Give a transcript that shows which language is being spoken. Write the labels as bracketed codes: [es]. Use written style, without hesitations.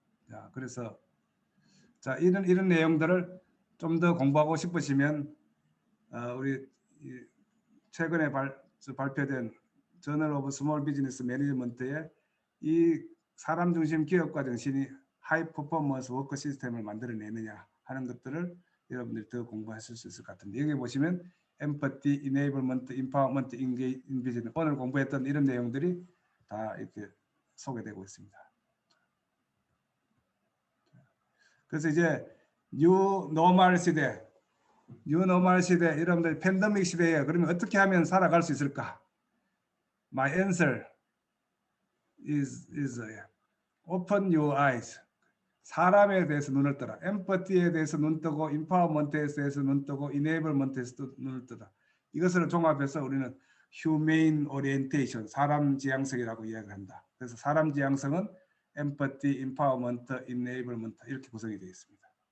[ko] 자, 그래서 자, 이런 내용들을 좀 더 공부하고 싶으시면 우리 최근에 발표된 저널 오브 스몰 비즈니스 매니지먼트에 이 사람 중심 기업가 정신이 하이 퍼포먼스 워크 시스템을 만들어내느냐 하는 것들을 여러분들이 더 공부하실 수 있을 것 같은데, 여기 보시면 엠퍼티, 이네이블먼트, 인파워먼트, 인비전 오늘 공부했던 이런 내용들이 다 이렇게 소개되고 있습니다. 그래서 이제 뉴 노멀 시대 여러분들 팬데믹 시대에 그러면 어떻게 하면 살아갈 수 있을까? [en] My answer is open your eyes. [ko] 사람에 대해서 눈을 떠라. 엠퍼티에 대해서 눈 뜨고, 인파워먼트에 대해서 눈 뜨고, 이네이블먼트에서 눈을 뜨다. 이것을 종합해서 우리는 휴메인 오리엔테이션, 사람 지향성이라고 이야기한다. 그래서 사람 지향성은 엠퍼티, 인파워먼트, 이네이블먼트 이렇게 구성이 되어 있습니다.